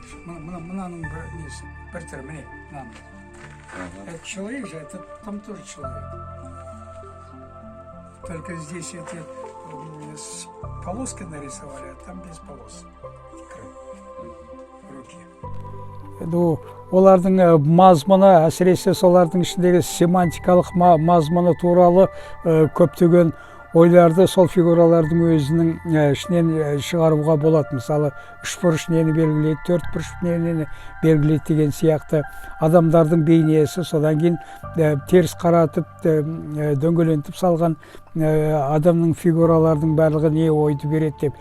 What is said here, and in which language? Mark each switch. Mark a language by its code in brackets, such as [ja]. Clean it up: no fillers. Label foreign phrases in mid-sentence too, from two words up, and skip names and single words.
[ru] Это человек же, это там тоже человек. Только здесь эти с полоской нарисовали, а там без полос. Руки. [kk] олардың мазмұны, әсіресе солардың ішіндегі семантикалық мазмұны туралы көптеген ойларды сол фигуралардың өзінің ішінен шығаруға болады. Мысалы, үшбұрыш нені белгілейді, төртбұрыш нені белгілейді деген сияқты адамдардың бейнесі, содан кейін теріс қаратып, дөңгелентіп салған адамның фигуралардың барлығы не ойды береді деп.